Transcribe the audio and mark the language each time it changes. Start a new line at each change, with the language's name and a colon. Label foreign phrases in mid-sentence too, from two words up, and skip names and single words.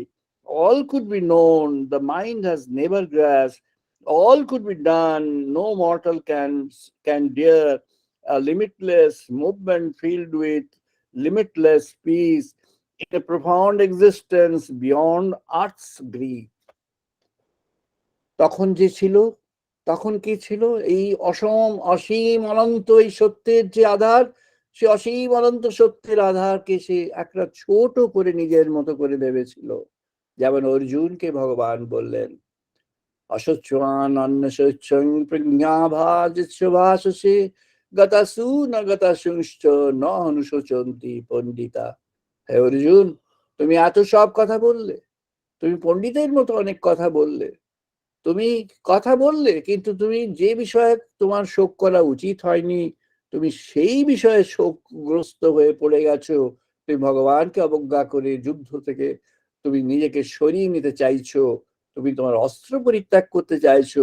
English: All could be known, the mind has never grasped. All could be done, no mortal can dare. A limitless movement filled with limitless peace in a profound existence beyond earth's grief.
Bangla: তখন যে ছিল, তখন কি ছিল? এই অসীম অনন্ত এই সত্যের যে আধার, সে অসীম অনন্ত সত্যের আধারকে সে একটা ছোট করে নিজের মতো করে ভেবেছিল। যেমন অর্জুনকে ভগবান বললেন,
Sanskrit: अशोच्यान् अन्वशोचस्त्वं प्रज्ञावादांश्च भाषसे गतासून् अगतासूंश्च नानुशोचन्ति पण्डिताः.
Bangla: হে অর্জুন, তুমি এত সব কথা বললে, তুমি পণ্ডিতের মতো অনেক কথা বললে, তুমি কথা বললে, কিন্তু তুমি যে বিষয়ে তোমার শোক করা উচিত হয়নি, তুমি সেই বিষয়ে শোকগ্রস্ত হয়ে পড়ে গেছো। তুমি ভগবানকে অবজ্ঞা করে যুদ্ধ থেকে তুমি নিজেকে সরিয়ে নিতে চাইছো, তুমি তোমার অস্ত্র পরিত্যাগ করতে চাইছো।